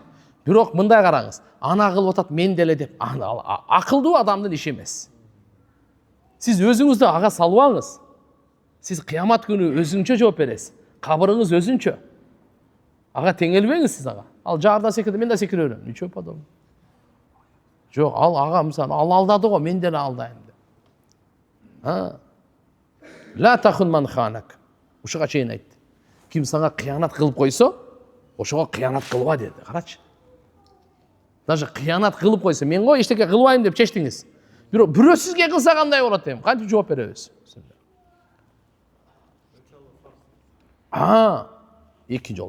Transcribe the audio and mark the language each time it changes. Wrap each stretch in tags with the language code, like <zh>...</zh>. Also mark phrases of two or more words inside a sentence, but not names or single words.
<ky>Бирок мындай караңыз, ана кылып атат мен деле деп, акылдуу адамдын иши эмес. Сиз өзүңүздү ага салбаңыз. Сиз кыямат күнү өзүңчө жооп бересиз. Кабырыңыз өзүнчө. Ага теңелбеңиз сиз ага. Ал жаарда секирди, мен да секире берем.</ky> <ru>Ничего подобного.</ru> <ky>Жок, ал ага мисалы, ал алдады го, мен деле алдайм деп.</ky> <ar>لا تخن من خانك.</ar> <ky>Ушуга чейин айтты. Ким сага кыянат кылып койсо, ошого кыянат кылба деди. Карачы. Даже кыянат кылып койсо, мен го эчтеке кылбайм деп чечтиңиз. Бирок бирөө сизге кылса кандай болот дейм? Кантип жооп беребиз? Эки жол.</ky>